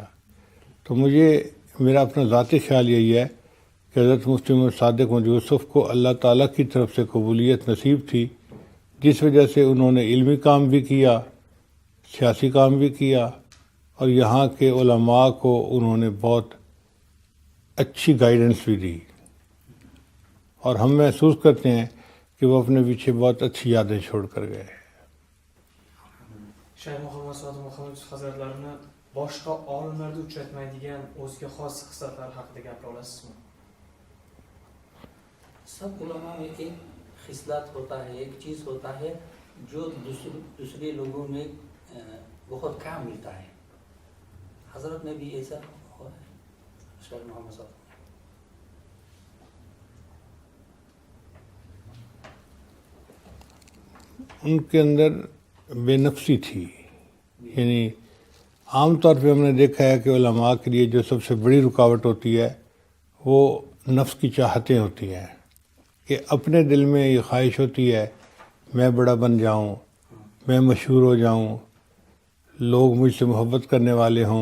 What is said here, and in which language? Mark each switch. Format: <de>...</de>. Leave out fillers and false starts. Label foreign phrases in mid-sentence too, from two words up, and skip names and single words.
<ur>تو میرا اپنا ذاتی خیال یہی ہے کہ حضرت مفتی محمد صادق محمد یوسف کو اللہ تعالیٰ کی طرف سے قبولیت نصیب تھی، جس وجہ سے انہوں نے علمی کام بھی کیا، سیاسی کام بھی کیا، اور یہاں کے علماء کو انہوں نے بہت اچھی گائیڈنس بھی دی، اور ہم محسوس کرتے ہیں کہ وہ اپنے پیچھے بہت اچھی یادیں چھوڑ کر گئے۔</ur> <uz>Shayx Muhammad Sodiq Muhammad Yusuf hazratlarini boshqa olimlarda uchratmaydigan o'ziga xos xislatlar haqida gapira olasizmi?</uz> <ur>سب علماء میں ایک خصلت ہوتا ہے، ایک چیز ہوتا ہے جو دوسرے لوگوں میں بہت کم ملتا ہے۔ حضرت میں بھی ایسا ہوا ہے، شیخ محمد صاحب۔ ان کے اندر بے نفسی تھی، یعنی عام طور پہ ہم نے دیکھا ہے کہ علماء کے لیے جو سب سے بڑی رکاوٹ ہوتی ہے وہ نفس کی چاہتیں ہوتی ہیں، کہ اپنے دل میں یہ خواہش ہوتی ہے میں بڑا بن جاؤں، میں مشہور ہو جاؤں، لوگ مجھ سے محبت کرنے والے ہوں۔</ur>